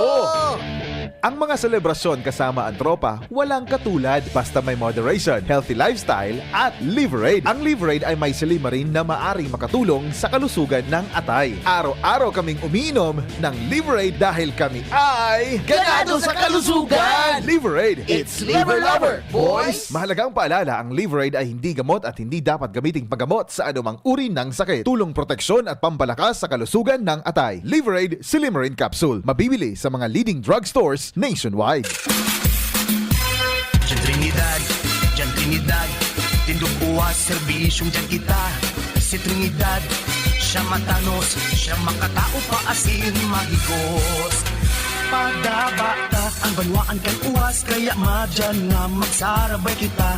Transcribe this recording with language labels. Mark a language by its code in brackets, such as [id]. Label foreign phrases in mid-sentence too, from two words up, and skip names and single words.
[tl] Ang mga selebrasyon kasama ang tropa, walang katulad basta may moderation, [en] healthy lifestyle [tl] at Liver Aid. Ang Liver Aid ay may silimarin na maaring makatulong sa kalusugan ng atay. Araw-araw kaming umiinom ng Liver Aid dahil kami ay ganado sa kalusugan! [en] Liver Aid, it's liver lover, boys! [tl] Mahalagang paalala, ang Liver Aid ay hindi gamot at hindi dapat gamiting paggamot sa anumang uri ng sakit. Tulong proteksyon at pampalakas sa kalusugan ng atay. Liver Aid Silimarin Capsule. Mabibili sa mga [en] leading drugstores nationwide. [bik] Trinidad, tindog uwas, serbisyong dyan kita. Si Trinidad, siya matanos, siya makatao pa asin mahigos. Padabata ang banwaan kay uwas, kaya madyan nga magsarabay kita.